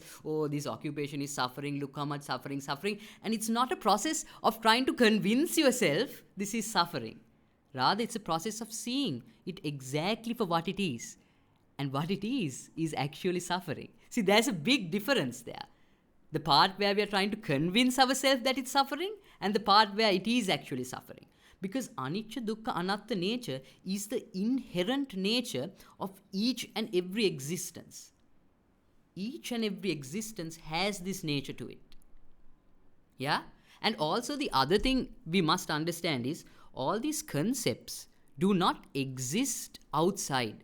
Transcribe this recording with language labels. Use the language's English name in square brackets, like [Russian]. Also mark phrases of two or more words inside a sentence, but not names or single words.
[English] Oh, this occupation is suffering. Look how much suffering. And it's not a process of trying to convince yourself this is suffering. Rather, it's a process of seeing it exactly for what it is. And what it is actually suffering. See, there's a big difference there. The part where we are trying to convince ourselves that it's suffering, and the part where it is actually suffering. Because [Pali] anicca, dukkha, anatta [English] nature is the inherent nature of each and every existence. Each and every existence has this nature to it. Yeah? And also the other thing we must understand is all these concepts do not exist outside.